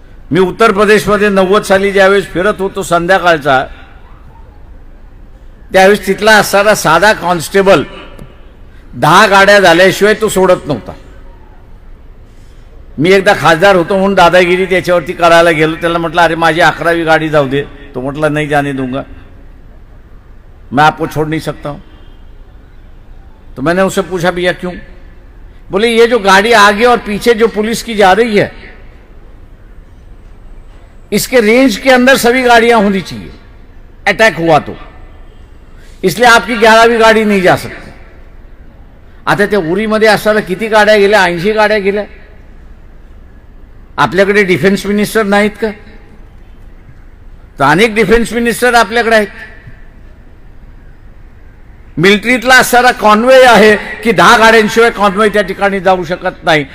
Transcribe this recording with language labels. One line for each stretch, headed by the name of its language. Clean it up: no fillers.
Marathi: मी उत्तर प्रदेशमध्ये 90 साली ज्यावेळेस फिरत होतो संध्याकाळचा, त्यावेळेस तिथला असणारा साधा कॉन्स्टेबल 10 गाड्या झाल्याशिवाय तो सोडत नव्हता. मी एकदा खासदार होतो म्हणून दादागिरी त्याच्यावरती करायला गेलो. त्याला म्हटलं अरे माझी 11वी गाडी जाऊ दे,
Hindi: तो म्हटला नहीं जाने दूंगा, मैं आपको छोड़ नहीं सकता हूं। तो मैंने उससे पूछा भैया क्यों? बोले ये जो गाड़ी आगे और पीछे जो पुलिस की जा रही है, इसके रेंज के अंदर सभी गाड़ियां होनी चाहिए, अटैक हुआ तो, इसलिए आपकी 11वीं गाडी नहीं जा सकती।
Marathi: आता ते उरीमध्ये असताना किती गाड्या गेल्या? 80 गाड्या गेल्या। आपल्याकडे डिफेन्स मिनिस्टर नाहीत का? तर अनेक डिफेन्स मिनिस्टर आपल्याकडे आहेत। मिलिटरीतला असणारा कॉन्वे आहे की 10 गाड्यांशिवाय कॉन्वे त्या ठिकाणी जाऊ शकत नाही।